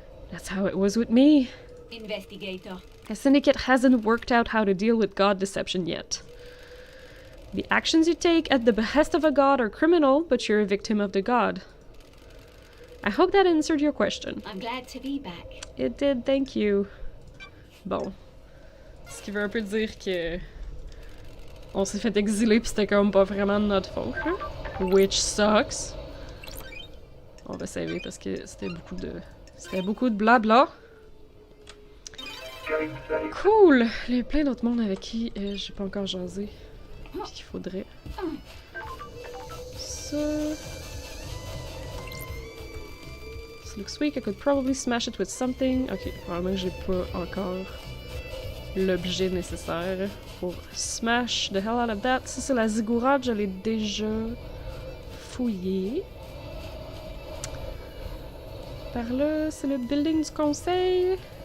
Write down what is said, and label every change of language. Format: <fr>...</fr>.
<en>That's how it was with me. investigator. A syndicate hasn't worked out how to deal with god deception yet. The actions you take at the behest of a god are criminal, but you're a victim of the god. I hope that answered your question. I'm glad to be back. It did, thank you. Bon.</en> <fr>Ce qui veut un peu dire que on s'est fait exiler pis c'était comme pas vraiment de notre faute, hein?</fr> <en>Which sucks.</en> <fr>On va saver parce que c'était beaucoup de blabla. Cool! Il y a plein d'autres mondes avec qui j'ai pas encore jasé. Pis qu'il faudrait. Ça.</fr> <en>This looks weak. I could probably smash it with something.</en> <fr>Ok, probablement que j'ai pas encore l'objet nécessaire pour</fr> <en>smash the hell out of that.</en> <fr>Ça, c'est la ziggourate, je l'ai déjà fouillée. Par là, c'est le building du conseil.</fr>